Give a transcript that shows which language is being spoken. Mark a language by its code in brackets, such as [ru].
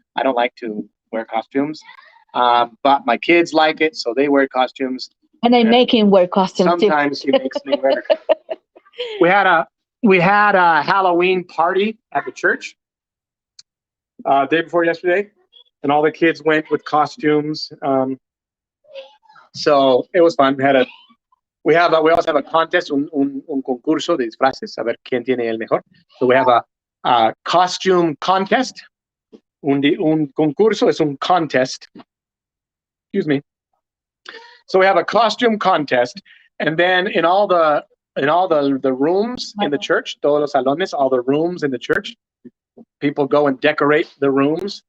[en] I don't like to wear costumes, but my kids like it, so they wear costumes. And I make him wear costumes too. Sometimes he makes me wear. We had a Halloween party at the church day before yesterday, and all the kids went with costumes. So it was fun. We also have a contest, [es] un concurso de disfraces, a ver quién tiene el mejor. [en] So we have a costume contest. [es] Un concurso es un contest. [en] Excuse me. So we have a costume contest, and then in all the rooms in the church, [es] todos los salones, [en] all the rooms in the church, people go and decorate the rooms.